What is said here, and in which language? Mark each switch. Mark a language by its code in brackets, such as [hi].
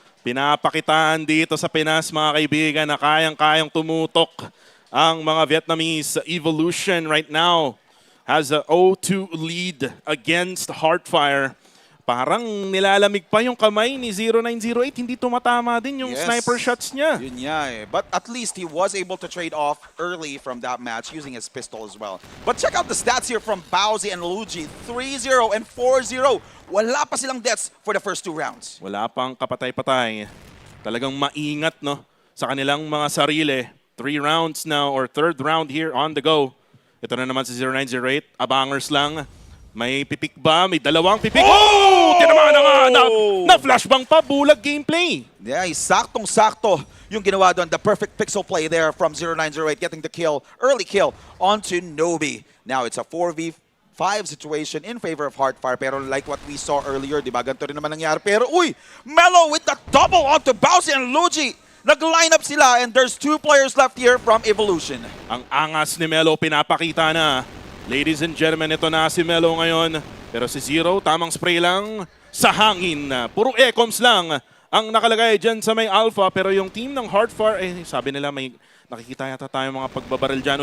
[tl] Pinapakitaan dito sa Pinas, mga kaibigan, na kayang-kayang tumutok ang mga Vietnamese. [en] Evolution right now has a 0-2 lead against Heartfire. [tl] Parang nilalamig pa yung kamay ni 0908. Hindi tumatama din yung sniper shots niya. Yun niya eh. [en] But at least he was able to trade off early from that match using his pistol as well. But check out the stats here from Bowsy and Luigi. 3-0 and 4-0. [tl] Wala pa silang deaths [en] for the first 2 rounds. [tl] Wala pang kapatay-patay. Talagang maingat no sa kanilang mga sarili. [en] 3 rounds now, or 3rd round here on the go. [tl] Ito na naman si 0908. Abangers lang. May pipik ba? May dalawang pipik. Oh! Tinamaan na nga! Na-flashbang pa. Bulag gameplay. Yeah, saktong-sakto yung ginawa doon. [en] The perfect pixel play there from 0908, getting the kill, early kill onto Nobi. Now it's a 4v5 situation in favor of Heartfire. [tl] Pero [en] like what we saw earlier, [tl] di ba? Ganito rin naman nangyari. Pero uy! [en] Melo with the double onto Bowsy and Luigi. [tl] Nag-line up sila, [en] and there's 2 players left here from Evolution. [tl] Ang angas ni Melo pinapakita na. [en] Ladies and gentlemen, [tl] ito na si Melo ngayon. Pero si Zero, tamang spray lang sa hangin. Puro ecoms lang ang nakalagay dyan sa may alpha. Pero yung team ng Heartfire, sabi nila may nakikita yata tayo mga pagbabaril dyan.